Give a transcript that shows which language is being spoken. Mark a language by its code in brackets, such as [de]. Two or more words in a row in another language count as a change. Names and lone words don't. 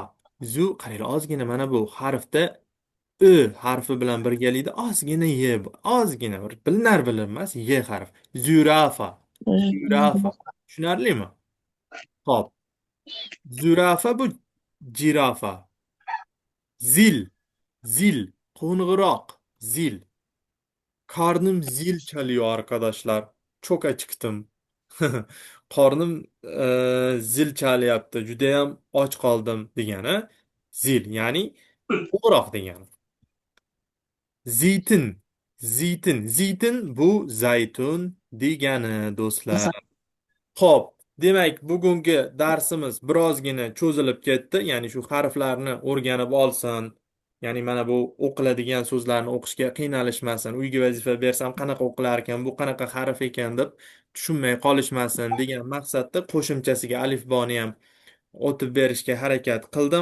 [uz] Qaranglar, ozgina mana bu harfda Ö harfi bilan birgalikda ozgina Y, ozgina bir bilinar bilinmas Y harfi. Zurafa, zurafa. Tushunarlimi? Xo'p, zurafa bu jirafa. Zil, zil, qo'ng'iroq, zil. [tr] Karnım zil çalıyor arkadaşlar. Çok acıktım. [uz] Qornim zil chalyapti. Judayam och qoldim degani zil, ya'ni qo'ng'iroq degani. Zeytin, zeytin, zeytin bu zaytun degani do'stlar. Xo'p, demak bugungi darsimiz birozgina cho'zilib ketdi. Ya'ni shu harflarni o'rganib olsin. Ya'ni mana bu o'qiladigan so'zlarni o'qishga qiynalishmasin. Uyga vazifa bersam qanaqa o'qilar ekan, bu qanaqa harf ekan deb tushunmay qolishmasin degan maqsadda qo'shimchasiga alifboni ham o'tib berishga harakat qildim.